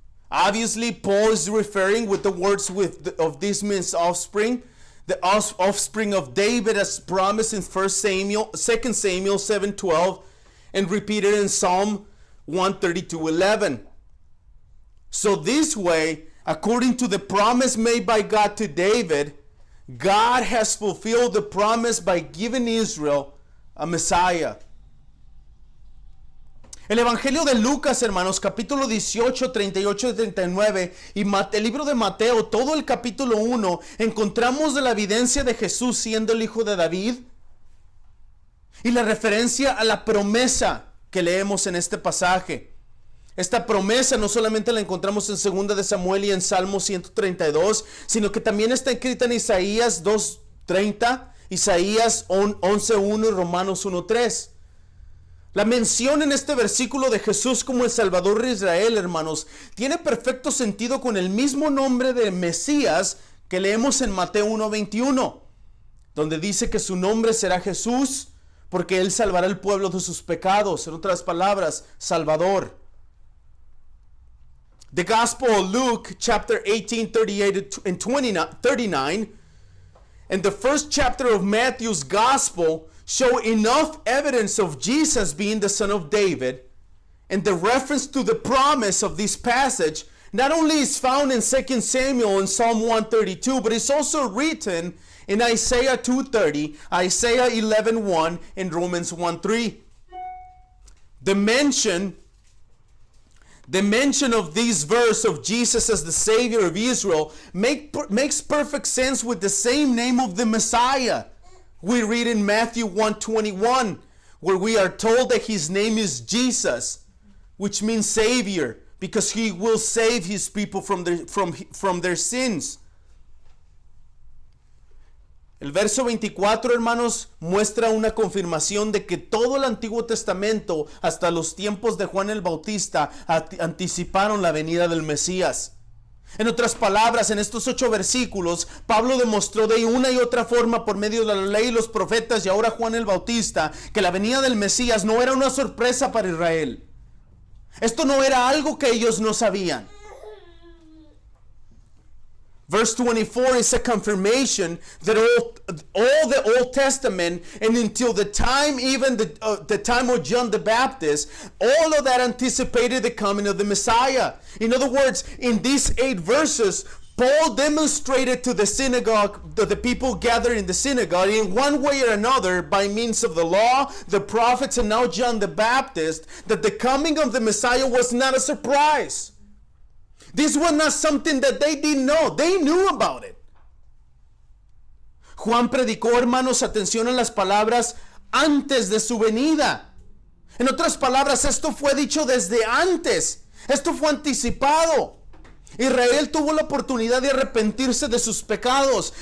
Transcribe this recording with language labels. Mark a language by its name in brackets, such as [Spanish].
[English] Obviously, Paul is referring with the words of this man's offspring, the offspring of David as promised in 2 Samuel 7:12, and repeated in Psalm 132:11. So this way, according to the promise made by God to David, God has fulfilled the promise by giving Israel a Messiah. [Spanish] El Evangelio de Lucas, hermanos, capítulo 18, 38 y 39, y el libro de Mateo, todo el capítulo 1, encontramos de la evidencia de Jesús siendo el hijo de David y la referencia a la promesa que leemos en este pasaje. Esta promesa no solamente la encontramos en 2 de Samuel y en Salmo 132, sino que también está escrita en Isaías 2:30, Isaías 11:1 y Romanos 1:3. La mención en este versículo de Jesús como el Salvador de Israel, hermanos, tiene perfecto sentido con el mismo nombre de Mesías que leemos en Mateo 1:21, donde dice que su nombre será Jesús, porque él salvará al pueblo de sus pecados. En otras palabras, Salvador. [English] The Gospel of Luke, chapter 18, 38 and 39, and the first chapter of Matthew's Gospel show enough evidence of Jesus being the son of David, and the reference to the promise of this passage not only is found in 2 Samuel and Psalm 132, but it's also written in Isaiah 2:30, Isaiah 11:1, and Romans 1:3. The mention of this verse of Jesus as the Savior of Israel makes perfect sense with the same name of the Messiah. We read in Matthew 1:21, where we are told that his name is Jesus, which means Savior, because he will save his people from their sins. [Spanish] El verso 24, hermanos, muestra una confirmación de que todo el Antiguo Testamento, hasta los tiempos de Juan el Bautista, anticiparon la venida del Mesías. En otras palabras, en estos 8 versículos, Pablo demostró de una y otra forma por medio de la ley y los profetas y ahora Juan el Bautista que la venida del Mesías no era una sorpresa para Israel. Esto no era algo que ellos no sabían. [English] Verse 24 is a confirmation that all the Old Testament and until the time, even the time of John the Baptist, all of that anticipated the coming of the Messiah. In other words, in these 8 verses, Paul demonstrated to the synagogue, to the people gathered in the synagogue, in one way or another, by means of the law, the prophets, and now John the Baptist, that the coming of the Messiah was not a surprise. This was not something that they didn't know. They knew about it. [Spanish] Juan predicó, hermanos, atención a las palabras, antes de su venida. En otras palabras, esto fue dicho desde antes. Esto fue anticipado. Israel tuvo la oportunidad de arrepentirse de sus pecados.